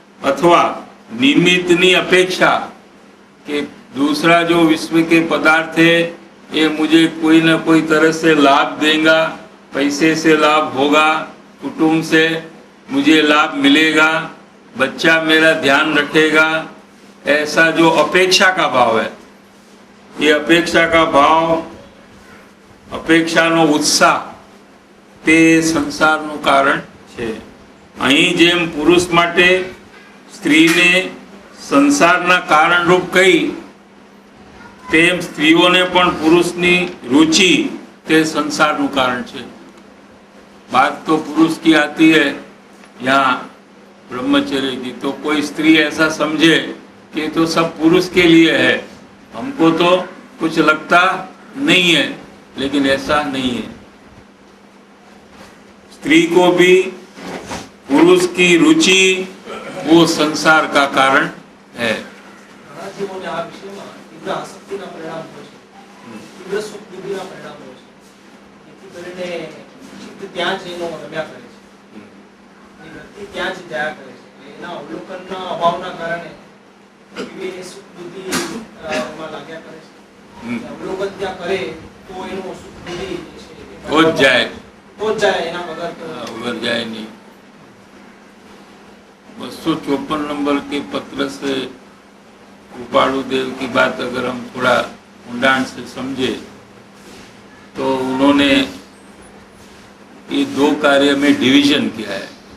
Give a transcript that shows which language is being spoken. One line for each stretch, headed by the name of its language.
Hindi: अथवा निमित्तनी अपेक्षा कि दूसरा जो विश्व के पदार्थ है ये मुझे कोई न कोई तरह से लाभ देगा, पैसे से लाभ होगा, कुटुंब से मुझे लाभ मिलेगा, बच्चा मेरा ध्यान रखेगा, ऐसा जो अपेक्षा का भाव है, ये अपेक्षा का भाव,
Gujarati: अपेक्षाનો उत्साह તે સંસારનું કારણ છે। અહીં જેમ પુરુષ માટે સ્ત્રીને સંસારના કારણરૂપ કહી, તેમ સ્ત્રીઓને પણ પુરુષની रुचि તે સંસારનું કારણ છે।
Hindi: बात तो पुरुष की आती है यहाँ ब्रह्मचर्य की, तो कोई स्त्री ऐसा समझे कि तो सब पुरुष के लिए है, हमको तो कुछ लगता नहीं है, लेकिन ऐसा नहीं है। स्त्री को भी पुरुष की रुचि वो संसार का कारण है।
Gujarati: ઘણા જીવોને આ વિષયમાં તીવ્ર આસક્તિના પરિણામ હોય છે, તીવ્ર સુખ બુદ્ધિના પરિણામ હોય છે। જેથી કરીને ચિત્ત ત્યાં જ એનો રમ્યા કરે છે, એ વૃત્તિ ત્યાં જ જાયા કરે છે। એના અવલોકનના અભાવના કારણે એવી એ સુખ બુદ્ધિ એમાં લાગ્યા કરે છે। અવલોકન ત્યાં કરે તો એનો સુખ બુદ્ધિ જે છે એ
Hindi: हो जाए,
Gujarati: એના વગર તો
Hindi: उबर जाए नहीं। 254 नंबर के पत्र से कृपाणु देव की बात अगर हम थोड़ा ऊंडाण से समझे तो उन्होंने ये दो कार्य में डिवीजन किया है।